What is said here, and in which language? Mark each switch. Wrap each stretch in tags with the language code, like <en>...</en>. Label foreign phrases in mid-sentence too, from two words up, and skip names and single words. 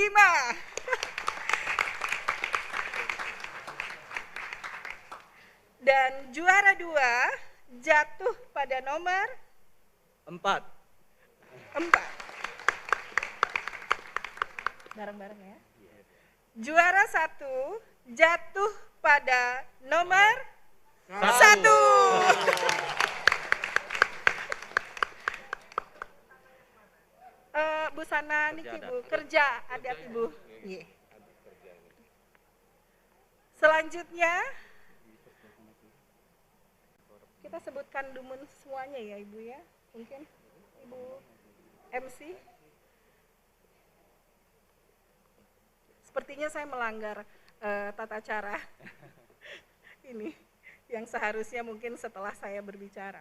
<id>Dan juara 2 jatuh pada nomor 4. Bareng-bareng ya. Juara 1 jatuh pada nomor 1. Busana niki Bu, kerja adat Ibu. Selanjutnya kita sebutkan dumun semuanya ya Ibu ya. Mungkin Ibu MC. Sepertinya saya melanggar tata cara ini yang seharusnya mungkin setelah saya berbicara.</id>